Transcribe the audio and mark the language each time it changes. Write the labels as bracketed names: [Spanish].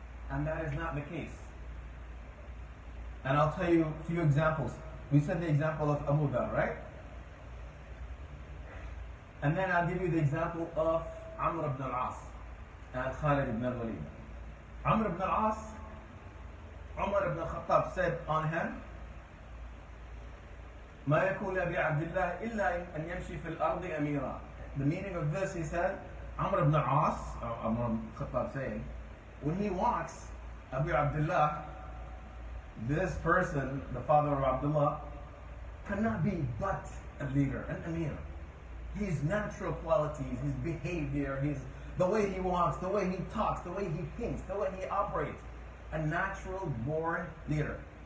[English] And that is not the case. And I'll tell you a few examples. We said the example of Abu Dharr, right? And then I'll give you the example of Amr ibn al-As and Khalid ibn al-Walid. Amr ibn al-As, Umar ibn al-Khattab said on him, [Arabic] ما يكون لأبي عبد الله إلا أن يمشي في الأرض أميرا. [English] The meaning of this, he said, Amr ibn al-As, Amr ibn al-Khattab saying, when he walks, Abu Abdullah, this person, the father of Abdullah, cannot be but a leader, an amir. His natural qualities, his behavior, the way he walks, the way he talks, the way he thinks, the way he operates, a natural born leader.